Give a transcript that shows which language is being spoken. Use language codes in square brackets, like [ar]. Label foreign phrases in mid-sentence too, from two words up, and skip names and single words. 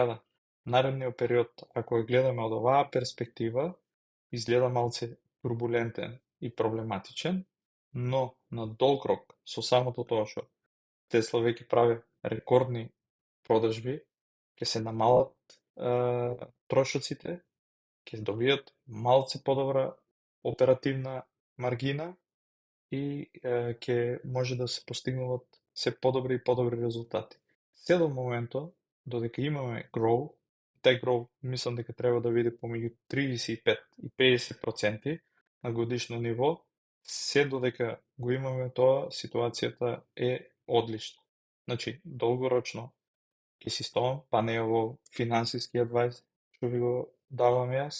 [mk] да наредниот период, ако ја гледаме од оваа перспектива, изгледа малце турбулентен и проблематичен, но на долг рок, со самото тоа што Тесла веќе прави рекордни продажби, ќе се намалат трошоците, ќе добијат малце подобра оперативна маргина и ќе може да се постигнуваат се подобри и подобри резултати. Се до моментот, додека имаме grow, тај grow мислам дека треба да биде помеѓу 35 и 50% на годишно ниво, се додека го имаме тоа, ситуацијата е одлична. Значи, долгорочно ќе си стомам, па не е ово финансиски адвајс што ви го давам јас.